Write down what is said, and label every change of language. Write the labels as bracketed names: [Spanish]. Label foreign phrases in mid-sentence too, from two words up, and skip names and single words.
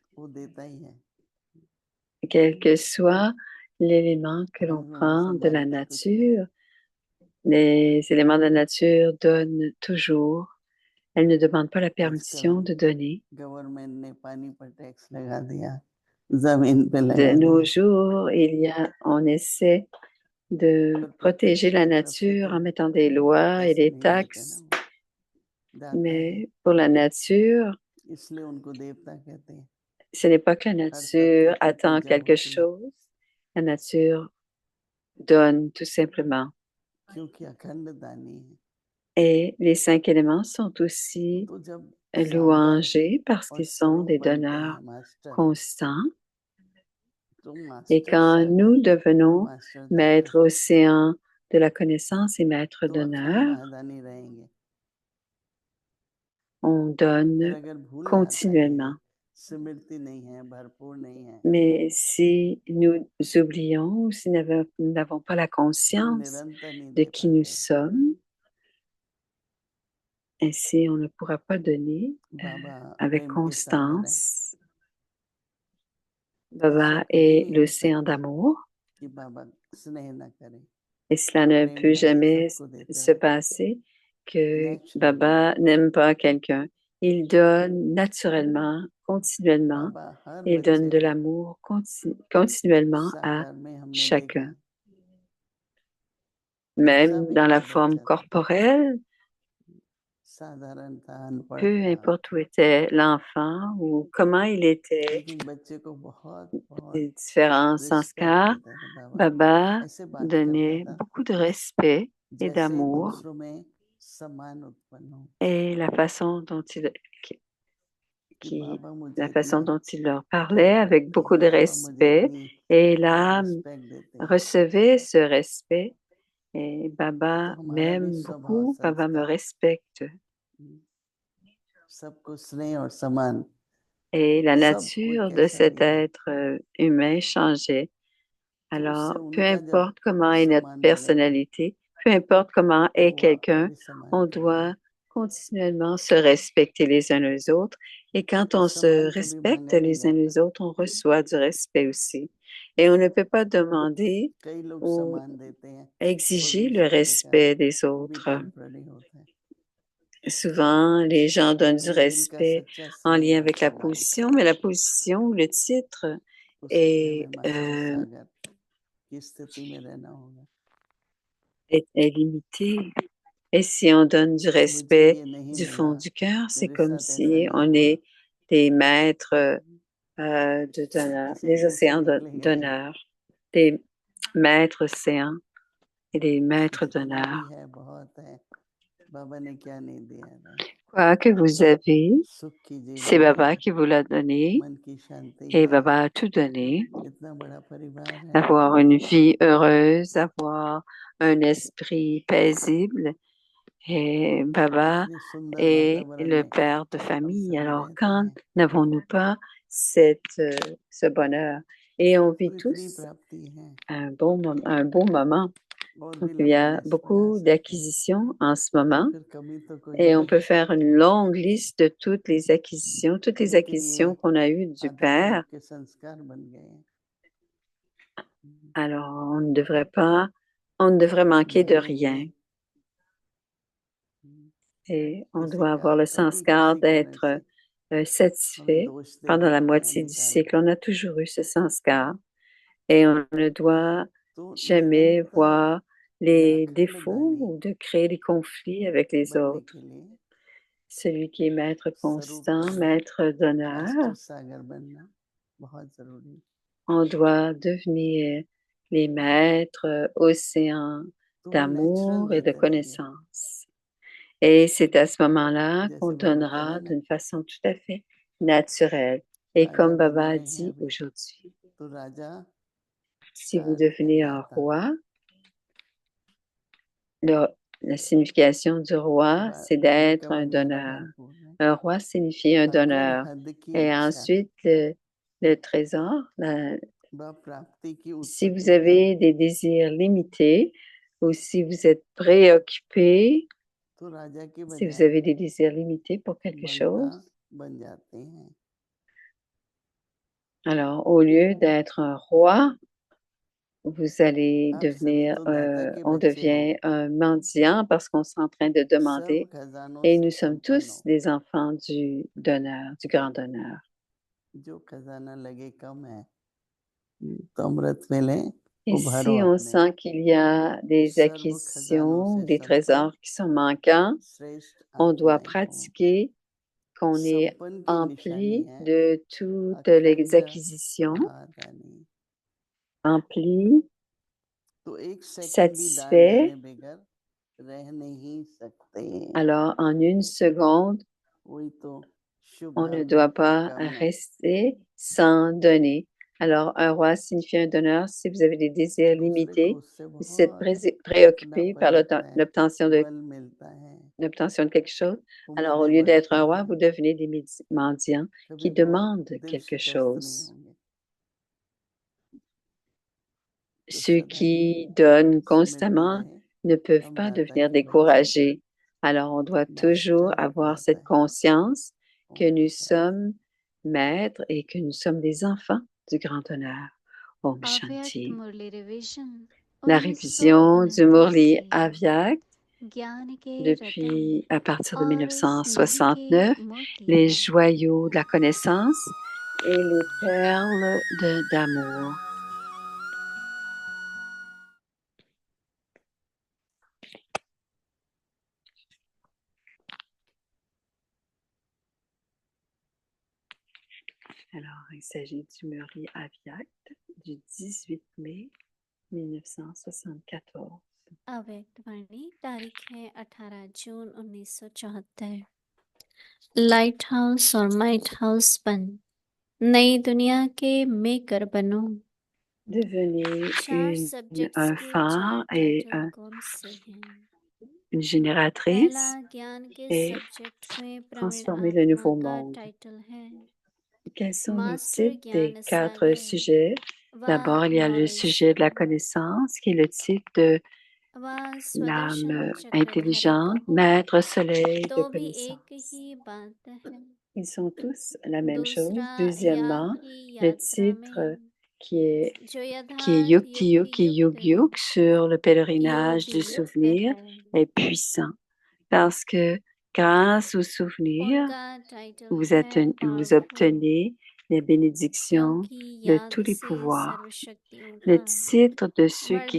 [French] Quel que soit l'élément que l'on prend de la nature, les éléments de la nature donnent toujours. Elles ne demandent pas la permission de donner. De nos jours, on essaie de protéger la nature en mettant des lois et [Hindi] ऐसे [French] des [Hindi] नहीं देते ना [French] taxes, [Hindi] वो दाता है [French] mais pour la nature, [Hindi] इसलिए उनको देवता कहते हैं [French] ce n'est pas que la [Hindi] हर [French] nature [Hindi] तत्व की [French] attend [Hindi] पूजा [French] quelque [Hindi] होती है [French] chose, la nature donne tout simplement. [Hindi] क्योंकि अखंड दानी है [French] Et les 5 éléments sont aussi [Hindi] तो जब सागर [French] louangés parce [Hindi] और [French] qu'ils sont [Hindi] स्वरूप [French] des [Hindi] बनते [French] donneurs [Hindi] हैं मास्टर [French] constants. [Hindi] तो [French] Et [Hindi] मास्टर [French] quand [Hindi] सागर [French] nous [Hindi] और [French] devenons [Hindi] मास्टर दाता [French] maîtres océan de la connaissance et maîtres [Hindi] तो अखंड [French] d'honneur, [Hindi] महादानी रहेंगे [French] on [Hindi] फिर [French] donne [Hindi] अगर भूल जाते हैं [French] continuellement. [Hindi] स्मृति नहीं है भरपूर नहीं है [French] Mais si nous oublions ou si nous n'avons pas la [Hindi] तो [French] conscience [Hindi] निरंतर नहीं [French] de [Hindi] दे [French] qui nous [Hindi] पाते [French] sommes, ainsi on ne pourra pas donner [Hindi] बाबा [French] avec [Hindi] प्रेम के सागर है [French] constance. Baba [Hindi] ऐसा कभी [French] est [Hindi] नहीं हो [French] l'océan [Hindi] सकता [French] d'amour [Hindi] कि बाबा स्नेह न करें [French] et cela ne [Hindi] प्रेम [French] peut [Hindi] भले [French] jamais [Hindi] सबको देते [French] se [Hindi] रहे [French] passer que [Hindi] नेचुरली [French] Baba n'aime pas quelqu'un. Il donne naturellement, continuellement, [Hindi] बाबा हर [French] il donne [Hindi] बच्चे [French] de [Hindi] को [French] l'amour continuellement à [Hindi] साकार में हमने देखा [French] chacun. [Hindi] जैसा [French] Même [Hindi] भी [French] dans la [Hindi] कोई [French] forme [Hindi] बच्चा था [French] corporelle, [Hindi] साधारण था अनपढ़ [French] peu [Hindi] था [French] importe où était l'enfant ou comment il était, [Hindi] लेकिन बच्चे को बहुत बहुत [French] les différents [Hindi] रिस्पेक्ट [French] sanskars, [Hindi] देता था बाबा [French] Baba [Hindi] ऐसे बात करता [French] donnait [Hindi] था [French] beaucoup de respect et [Hindi] जैसे [French] d'amour [Hindi] दूसरों में सम्मान उत्पन्न हो [French] et la façon dont qui- [Hindi] कि [French] qui, [Hindi] बाबा मुझे [French] la [Hindi] इतना [French] façon dont il leur parlait [Hindi] प्यार [French] avec [Hindi] करते [French] beaucoup [Hindi] हैं [French] de [Hindi] बाबा मुझे [French] respect [Hindi] इतनी [French] et l'âme [Hindi] रिस्पेक्ट देते हैं [French] recevait ce respect et [Hindi] तो [French] Baba [Hindi] हमारा भी [French] m'aime [Hindi] स्वभाव [French] beaucoup, Baba me [Hindi] संस्कार [French] respecte. [Hindi] सबको स्नेह और सम्मान [French] Et la [Hindi] सब कोई [French] nature de [Hindi] कैसा [French] cet [Hindi] भी है [French] être humain changeait. [Hindi] तो उससे [French] Alors, peu [Hindi] उनका जब [French] importe comment est notre [Hindi] सम्मान बढ़ेगा [French] personnalité, peu importe comment [Hindi] तो [French] est [Hindi] वो आपका [French] quelqu'un, [Hindi] भी सम्मान [French] on [Hindi] करेंगे [French] doit continuellement se respecter les uns les autres. Et quand [Hindi] और [French] on se [Hindi] सम्मान कभी [French] respecte [Hindi] मांगा नहीं [French] les uns [Hindi] जाता [French] les autres, on reçoit du respect aussi. Et on ne peut pas demander [Hindi] कई लोग [French] ou [Hindi] सम्मान देते हैं [French] exiger le [Hindi] पोजीशन के कारण [French] respect des [Hindi] वो भी [French] autres. [Hindi] टेम्पररी होता है [French] Souvent, les gens donnent du [Hindi] लेकिन दिल का [French] respect [Hindi] सच्चा [French] en [Hindi] स्नेह [French] lien [Hindi] और [French] avec la [Hindi] सम्मान [French] position, mais la position ou le titre [Hindi] उसके लिए [French] est, [Hindi] हमें मास्टर सागर की स्थिति में रहना होगा [French] est limité. Et si on donne du [Hindi] मुझे [French] respect [Hindi] ये नहीं [French] du [Hindi] मिला [French] fond du cœur, c'est [Hindi] मेरे [French] comme [Hindi] साथ ऐसा [French] si [Hindi] नहीं [French] on [Hindi] हुआ [French] est des maîtres de donneur, [Hindi] ऐसे [French] des [Hindi] कैसे [French] océans [Hindi] निकलेगा ये [French] d'honneur, des maîtres océans et des maîtres [Hindi] जितना भी [French] d'honneur. [Hindi] है बहुत है बाबा ने क्या नहीं दिया था [French] Quoi que vous avez, [Hindi] सुख की [French] c'est [Hindi] जीवन है [French] Baba qui vous l'a donné [Hindi] मन की शांति [French] et [Hindi] है [French] Baba a tout donné. [Hindi] इतना बड़ा परिवार है [French] Avoir une vie heureuse, avoir un esprit paisible. Et Baba [Hindi] इतने सुंदर [French] est [Hindi] वातावरण [French] le [Hindi] में [French] père de [Hindi] हम [French] famille. [Hindi] सभी [French] Alors, [Hindi] रहते [French] quand [Hindi] हैं [French] n'avons-nous pas ce bonheur? Et on vit [Hindi] तो इतनी [French] tous [Hindi] प्राप्ति है [French] un beau moment. [Hindi] और [French] Donc, [Hindi] भी [French] il y [Hindi] लंबी [French] a [Hindi] लिस्ट बना [French] beaucoup [Hindi] सकते हैं [French] d'acquisitions en ce moment. [Hindi] फिर कमी तो कोई [French] Et on [Hindi] नहीं [French] peut faire une longue liste de toutes les [Hindi] लेकिन ये [French] acquisitions qu'on a eues du [Hindi] आध्यात्म [French] Père. [Hindi] के संस्कार बन गए हैं [French] Alors, on ne devrait manquer de [Hindi] मैंने ये [French] rien. Et on [Hindi] किसी [French] doit [Hindi] का [French] avoir le [Hindi] कभी [French] sanskar [Hindi] किसी कारण [French] d'être [Hindi] से हमें [French] satisfait [Hindi] दोष [French] pendant [Hindi] देने [French] la [Hindi] का टाइम [French] moitié du [Hindi] निकालो [French] cycle. On a toujours eu ce sanskar et on ne doit [Hindi] तो [French] jamais [Hindi] निरंतर [French] voir [Hindi] ये [French] les [Hindi] अखंड [French] défauts [Hindi] दानी [French] ou de créer des conflits avec les [Hindi] बनने [French] autres. [Hindi] के लिए [French] Celui qui est maître [Hindi] स्वरूप [French] constant, [Hindi] बन [French] maître d'honneur, [Hindi] मास्टर सागर बनना बहुत जरूरी [French] on doit devenir les maîtres océans [Hindi] तो वो नेचुरल [French] d'amour et de [Hindi] देते रहेंगे [French] connaissance. Et c'est à ce moment-là qu'on [Hindi] जैसे बाबा कह रहे [French] donnera [Hindi] हैं ना [French] d'une façon tout à fait naturelle. Et [Hindi] राजा [French] comme [Hindi] बन [French] Baba a [Hindi] रहे हैं [French] dit [Hindi] अभी [French] aujourd'hui, [Hindi] तो राजा [French] si [Hindi] का [French] vous [Hindi] अर्थ है [French] devenez un [Hindi] दाता [French] roi, le- la signification du roi, c'est [Hindi] राजा [French] d'être [Hindi] का [French] un [Hindi] भंडारा [French] donneur. [Hindi] भरपूर है [French] Un roi signifie un [Hindi] अगर [French] donneur. [Hindi] हद की [French] Et [Hindi] इच्छा [French] ensuite, le trésor, [Hindi] व प्राप्ति की [French] si vous [Hindi] उत्सुकता [French] avez des désirs limités ou si vous êtes préoccupé, [Hindi] तो राजा की [French] si vous [Hindi] बजाय [French] avez des désirs limités pour quelque [Hindi] बंटा [French] chose, [Hindi] बन जाते हैं [French] alors au lieu d'être un roi, vous allez [Hindi] आप सभी [French] devenir, [Hindi] तो दाता के [French] on [Hindi] बच्चे हो [French] devient un mendiant parce qu'on est en train de [Hindi] सब [French] demander [Hindi] खजानों [French] et [Hindi] से [French] nous sommes [Hindi] संपन्न [French] tous [Hindi] हो [French] des enfants du donneur, du grand donneur. [Hindi] जो खजाना लगे कम है तो अमृत मिले [French] Et [Hindi] उभरो [French] si on [Hindi] अपने [French] sent qu'il y a des [Hindi] सर्व खजानों [French] acquisitions, [Hindi] से [French] des [Hindi] संपन्न [French] trésors qui sont manquants, [Hindi] श्रेष्ठ [French] on doit [Hindi] आत्माएं हो। [French] pratiquer qu'on est [Hindi] संपन्न की निशानी [French] empli [Hindi] है [French] de toutes les [Hindi] अखंड [French] acquisitions, [Hindi] महारानी। [French] empli, [Hindi] तो एक सेकंड भी दान देने [French] satisfait. [Hindi] बगैर रह नहीं सकते। [French] Alors, en une seconde, [Hindi] वही तो शुभ [French] on ne doit [Hindi] हार्दिक [French] pas [Hindi] कामना [French] rester sans donner. Alors, un roi signifie un donneur. Si vous avez des désirs [Hindi] दूसरे को [French] limités, [Hindi] उससे [French] vous êtes [Hindi] बहुत [French] préoccupé par [Hindi] अपनापन मिलता है, बल मिलता है। [French] l'obtention de quelque chose. [Hindi] वो [French] Alors, au [Hindi] मुझे [French] lieu d'être [Hindi] बढ़ते [French] un roi, [Hindi] हैं, [French] vous devenez des mendiants [Hindi] कभी [French] qui [Hindi] बहुत [French] demandent [Hindi] दिल [French] quelque [Hindi] शिकस्त नहीं [French] chose. [Hindi] होंगे। तो [French] Ceux [Hindi] सदा ही [French] qui donnent [Hindi] सिमरते [French] constamment [Hindi] रहे [French] ne peuvent [Hindi] हम [French] pas [Hindi] दाता [French] devenir [Hindi] के बच्चे, [French] découragés. Alors, on doit toujours [Hindi] मास्टर [French] avoir [Hindi] दाता [French] cette [Hindi] है। [French] conscience que [Hindi] ओम [French] nous [Hindi] शांति। [French] sommes maîtres et que nous sommes des enfants du grand honneur. Om [Hindi] अव्यक्त [French] Shanti. [Hindi] मुरली रिवीजन [French] La révision du 1929 Murli [Hindi] से [French] Avyak [Hindi] ज्ञान के रतन [French] depuis à partir de [Hindi] और स्नेह के [French] 1969, les [Hindi] मोती [French] joyaux de la connaissance et les perles d'amour. Alors, il s'agit du Murli Avyak du 18 mai 1974. [Hindi] अव्यक्त वाणी तारीख है 18 जून 1974। [English] light house [Hindi] और [English] might house [Hindi] बन नई दुनिया के मेकर बनो। [French] Devenez [Hindi] चार सब्जेक्ट्स [French] un [Hindi] के [French] phare [Hindi] चार [French] et [Hindi] टाइटल कौन से हैं? [French] une [Hindi] पहला [French] génératrice [Hindi] ज्ञान के [French] et [Hindi] सब्जेक्ट में प्रवीण [French] transformer le [Hindi] आत्मा [French] nouveau [Hindi] का [French] monde. [Hindi] टाइटल है [French] Quels sont les [Hindi] मास्टर [French] titres [Hindi] ज्ञान [French] des 4 [Hindi] सागर [French] sujets? [Hindi] व [French] D'abord, il y a le [Hindi] नॉलेज [French] sujet de la [Hindi] बन [French] connaissance, qui est le titre de [Hindi] व स्वदर्शन [French] l'âme [Hindi] चक्रधारी [French] intelligente, [Hindi] कहो [French] maître soleil de [Hindi] तो भी एक [French] connaissance. [Hindi] ही बात है। [French] Ils sont tous la même chose. [Hindi] दूसरा या [French] Deuxièmement, [Hindi] की [French] le [Hindi] यात्रा [French] titre [Hindi] में [French] qui est [Hindi] जो [French] qui est [Hindi] यथार्थ [French] Yukti [Hindi] युक्ति [French] Yuk et Yug [Hindi] युक्त [French] Yuk sur le pèlerinage [Hindi] योगी [French] du [Hindi] युक्त [French] souvenir [Hindi] है। [French] est puissant parce que grâce au souvenir, [Hindi] उनका टाइटल है [French] vous [Hindi] पावरफुल [French] obtenez les bénédictions [Hindi] क्योंकि [French] de [Hindi] याद [French] tous les [Hindi] से [French] pouvoirs. [Hindi] सर्वशक्तियों [French] Le [Hindi] का [French] titre de ceux qui